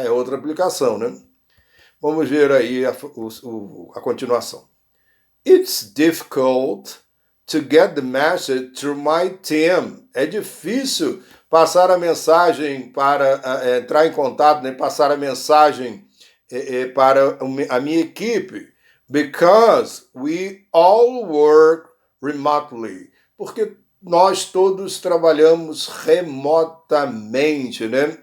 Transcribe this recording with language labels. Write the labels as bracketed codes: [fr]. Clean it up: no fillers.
[pt] É outra aplicação, né? Vamos ver aí a continuação. [en] It's difficult to get the message through my team. [pt] É difícil passar a mensagem para entrar em contato, né? Passar a mensagem para a minha equipe, [en] because we all work remotely. [pt] Porque nós todos trabalhamos remotamente, né?